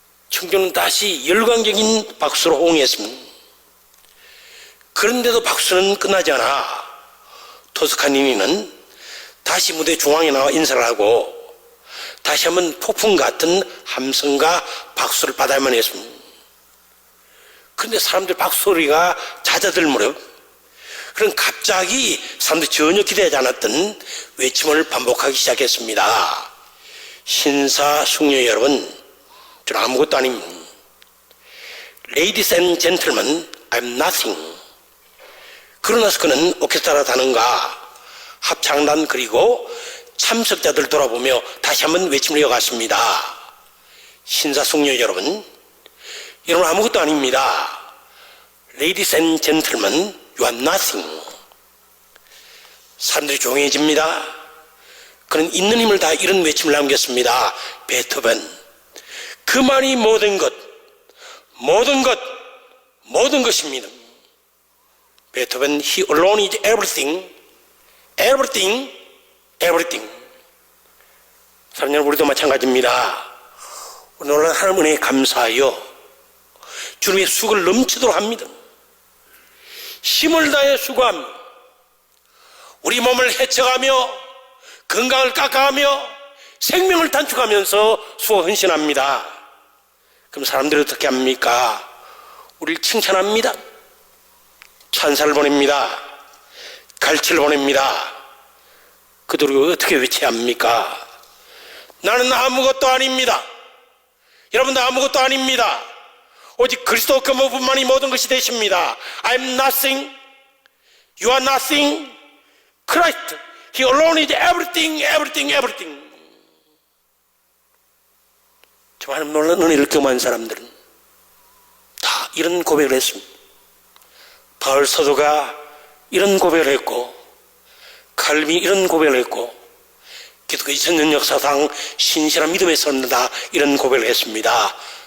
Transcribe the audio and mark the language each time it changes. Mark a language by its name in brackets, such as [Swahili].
[Korean] 청중은 다시 열광적인 박수로 호응했습니다. 그런데도 박수는 끝나지 않아 토스카니니는 다시 무대 중앙에 나와 인사를 하고 다시 한번 폭풍 같은 함성과 박수를 받아야만 했습니다. 그런데 사람들 박수소리가 잦아들 무렵, 그런 갑자기 사람들이 전혀 기대하지 않았던 외침을 반복하기 시작했습니다. 신사숙녀 여러분, 저는 아무것도 아닙니다. [English] Ladies and gentlemen, I'm nothing. [Korean] 그러나서 그는 오케스트라 단원과 합창단 그리고 참석자들 돌아보며 다시 한번 외침을 이어갔습니다. 신사숙녀 여러분, 여러분 아무것도 아닙니다. [English] Ladies and gentlemen, you are nothing. [Korean] 사람들이 조용해집니다. 그는 있는 힘을 다 이런 외침을 남겼습니다. 베토벤, 그만이 모든 것, 모든 것, 모든 것입니다. [English] 베토벤, he alone is everything, everything, everything. [Korean] 사랑 여러분, 우리도 마찬가지입니다. 오늘 하나님 은혜에 감사하여 주님의 수고를 넘치도록 합니다. 힘을 다해 수고합니다. 우리 몸을 해쳐가며 건강을 깎아가며 생명을 단축하면서 수고 헌신합니다. 그럼 사람들이 어떻게 합니까? 우리를 칭찬합니다. 찬사를 보냅니다. 갈채를 보냅니다. 그들이 어떻게 외쳐야 합니까? 나는 아무것도 아닙니다. 여러분도 아무것도 아닙니다. 오직 그리스도 그분만이 모든 것이 되십니다. [English] I'm nothing. You are nothing. Christ, He alone is everything, everything, everything. [Korean] 정말 놀라운 은혜를 경험한 사람들은 다 이런 고백을 했습니다. 바울 사도가 이런 고백을 했고, 칼빈이 이런 고백을 했고, 기독교 2000년 역사상 신실한 믿음에 섰다 이런 고백을 했습니다.